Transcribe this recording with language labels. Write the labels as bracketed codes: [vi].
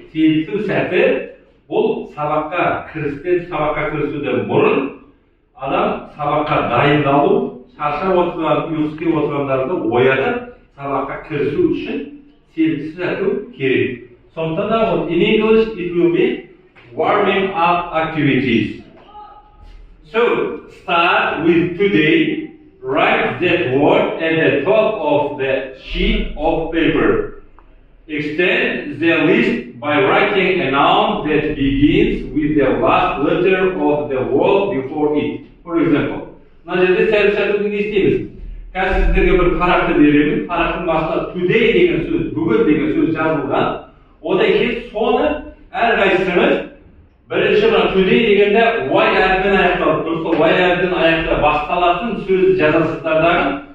[kk] Сергіту сәті бұл сабаққа кірісуден бұрын адам сабаққа дайындалу, шаршап отырған, ұйқысы келіп отырғандарды оятып, сабаққа кірісу үшін сергіту сәті керек. Сондықтан да [en] in English it will be warming up activities. So, start with today. Write that word at the top of the sheet of paper. Extend the list by writing a noun that begins with the last letter of the word before it. For example, [kk] мына жерде сәл-сәл не істейміз? Қазір сіздерге бір парақты беремін. Парақтың басында today деген сөз, бүгін деген сөз жазылған. Одан кейін соны әрқайсымыз бірінші мына today дегенде y әріпімен аяқталып тұр. Сол y әріпімен аяқталып басталатын сөзді жазасыздар дағы.